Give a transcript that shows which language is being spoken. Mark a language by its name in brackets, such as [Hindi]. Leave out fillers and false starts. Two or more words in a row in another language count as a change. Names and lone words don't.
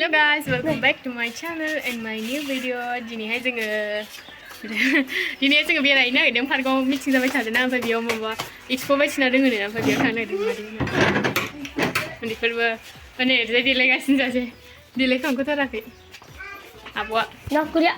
[English] guys, welcome back to my channel and my new video. [Bodo] दिनैहाय जोङो बेरायनो नागिरदों पार्कआव मिटिं जाबाय थादोंना ओमफ्राय बेयाव माबा एक्सप' बायदिसिना दोङो नो ओमफ्राय बेयाव थांनो नागिरदों उन्दैफोरबो माने ओरैजाय देलायगासिनो जासे देलायखांखोथाराखै आब'आ न'खरिया